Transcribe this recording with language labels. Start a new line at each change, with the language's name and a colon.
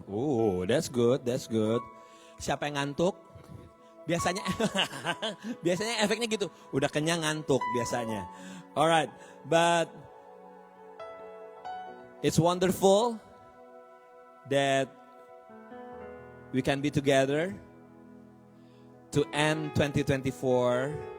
English: Oh, that's good, that's good.
Indonesian: Siapa yang ngantuk? Biasanya, biasanya efeknya gitu. Udah kenyang ngantuk biasanya.
English: Alright, but it's wonderful that we can be together to end 2024.